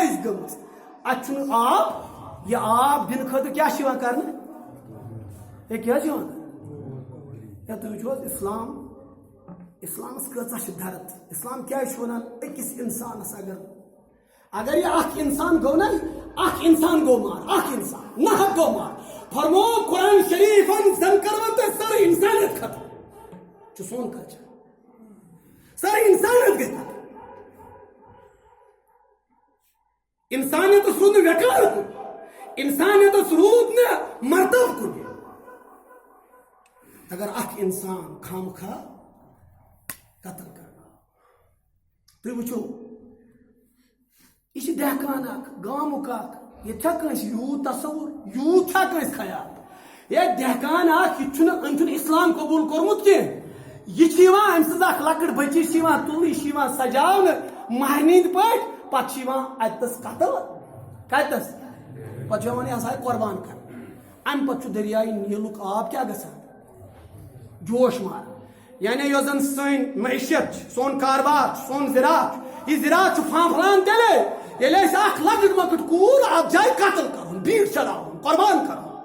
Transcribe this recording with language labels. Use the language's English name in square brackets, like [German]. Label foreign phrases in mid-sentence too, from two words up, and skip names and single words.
[Kashmiri] اَسہِ گٔمٕژ اتھ چھُنہٕ آب یہِ آب دِنہٕ خٲطرٕ کیٛاہ چھِ یِوان کرنہٕ ہے کیٛاہ چھِ یِوان کرنہٕ ہے تُہۍ وٕچھِو حظ اسلامس کۭژاہ چھِ درد اسلام کیٛازِ چھُ ونان أکِس انسانس اگر یہِ اکھ انسان گوٚو نا اکھ انسان گوٚو مار اکھ انسان ناحق گوٚو مار فرمو قرآن شریفن زن کرون تۄہہِ سٲرٕے انسانیت ختم چھُ سون کلچر سٲرٕے انسانیت گٔے ختم انسانیتس روٗد نہٕ وقار کُن انسانیتس روٗد نہٕ مرتب کُن اگر اکھ انسان خامخواہ قتل کرنا تُہۍ وٕچھِو یہِ چھِ دہقان اکھ گامُک اکھ ییٚتہِ چھا کٲنٛسہِ یوٗت تصوُر یوٗت چھا کٲنٛسہِ خیال ہے دہقان اکھ یہِ چھُنہٕ اسلام قبوٗل کوٚرمُت کینٛہہ یہِ چھِ یِوان أمۍ سٕنٛز اکھ لۄکٕٹ بٔچی چھِ یِوان تُلنہٕ یہِ چھِ یِوان سجاونہٕ مہرنہِ ہِنٛدۍ پٲٹھۍ پتہٕ چھِ یِوان اتٮ۪س قتل کتٮ۪س پتہٕ چھِ وَنان یہِ ہسا قۄربان کرنہٕ امہِ پتہٕ چھُ دریایہِ نیٖلُک آب کیٛاہ گژھان جوش ماران یعنی یۄس زن سٲنۍ معیشت چھِ سون کاربار چھُ سون زراعت چھُ یہِ زراعت چھُ پھانٛپھران تیٚلے ییٚلہِ أسۍ اکھ لۄکٕٹ مۄکٕٹ کوٗر اتھ جایہِ قتل کرون بیٖڑ چلاوُن قۄربان کرون